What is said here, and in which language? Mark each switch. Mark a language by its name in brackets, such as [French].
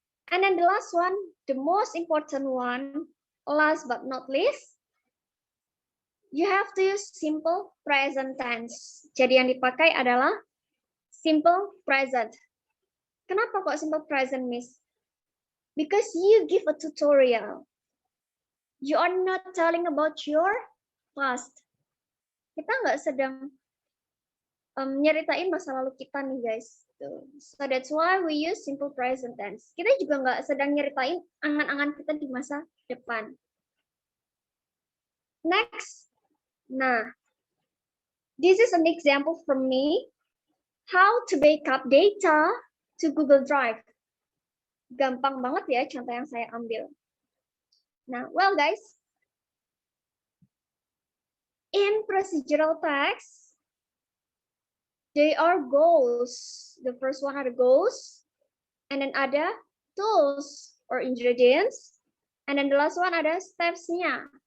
[English] And then the last one, the most important one, last but not least, you have to use simple present tense. [Indonesian] Jadi yang dipakai adalah simple present. Kenapa kok [English] simple present, Miss? Because you give a tutorial. You are not telling about your past. [Indonesian] Kita nggak sedang nyeritain masa lalu kita nih, guys. [English] So that's why we use simple present tense. [Indonesian] Kita juga nggak sedang nyeritain angan-angan kita di masa depan. [English] Next. Nah, this is an example from me. How to backup data to Google Drive. [Indonesian] Gampang banget ya contoh yang saya ambil. [English] Nah, well guys, in procedural text, they are goals. The first one are goals, and then ada tools or ingredients, and then the last one ada steps-nya.